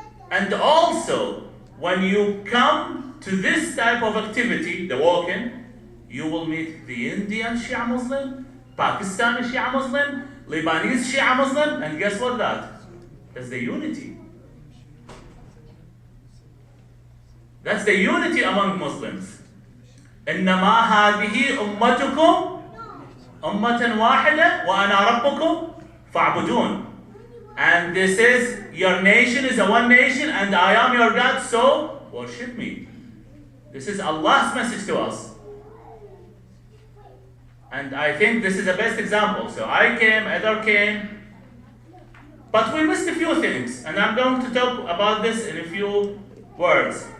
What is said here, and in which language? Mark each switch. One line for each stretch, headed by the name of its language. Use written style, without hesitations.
English: And also, when you come to this type of activity, the walking, you will meet the Indian Shia Muslim, Pakistani Shia Muslim, Lebanese Shia Muslim, and guess what that's the unity. That's the unity among Muslims.
Arabic: إنما هذه أمتكم أمة واحدة وأنا ربكم فاعبدون.
English: And this is, your nation is a one nation and I am your God, so worship me. This is Allah's message to us. And I think this is the best example. So I came, Edar came, but we missed a few things, and I'm going to talk about this in a few words.